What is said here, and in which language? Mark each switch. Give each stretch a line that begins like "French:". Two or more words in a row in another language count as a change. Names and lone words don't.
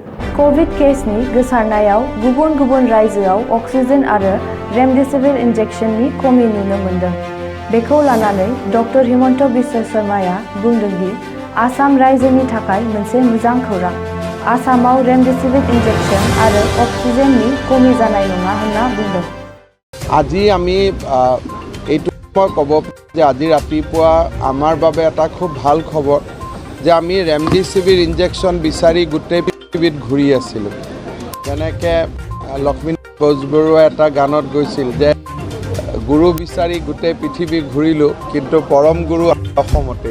Bodo: कोविड केसनि गोसारनायाव गुबुन गुबुन रायजोआव अक्सिजेन आरो रेमडेसिविर इन्जेक्शननि कमी नुनो मोनदों। बेखौ लानानै डक्टर हिमन्त बिश्व शर्माया बुंदों दि आसाम रायजोनि थाखाय मोनसे मोजां खौरां। आसामाव रेमडेसिविर इन्जेक्शन आरो अक्सिजेननि कमी जानाय नङा होनना बुंदों।
Assamese: আজি আমি এইটো ক'ব যে আজি ৰাতিপুৱা আমাৰ বাবে এটা খুব ভাল খবৰ যে আমি ৰেমডেচিভিৰ ইনজেকশ্যন বিচাৰি গোটেই পৃথিৱীত ঘূৰি আছিলোঁ। যেনেকৈ লক্ষ্মী বেজবৰুৱাই এটা গানত গৈছিল যে গুৰু বিচাৰি গোটেই পৃথিৱী ঘূৰিলোঁ কিন্তু পৰম গুৰু অসমতে।